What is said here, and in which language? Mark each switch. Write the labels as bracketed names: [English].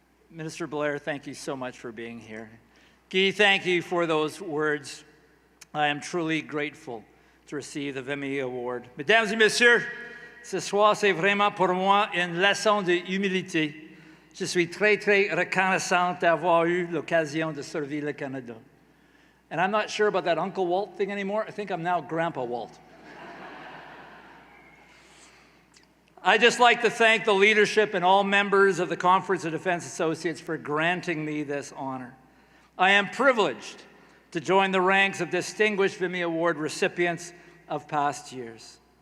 [English] Minister Blair, thank you so much for being here. Guy, thank you for those words. I am truly grateful to receive the Vimy Award. [French] Mesdames et messieurs, ce soir, c'est vraiment pour moi une leçon de humilité. Je suis très, très reconnaissante d'avoir eu l'occasion de servir le Canada. [English] And I'm not sure about that Uncle Walt thing anymore. I think I'm now Grandpa Walt. I'd just like to thank the leadership and all members of the Conference of Defense Associates for granting me this honor. I am privileged to join the ranks of distinguished Vimy Award recipients of past years.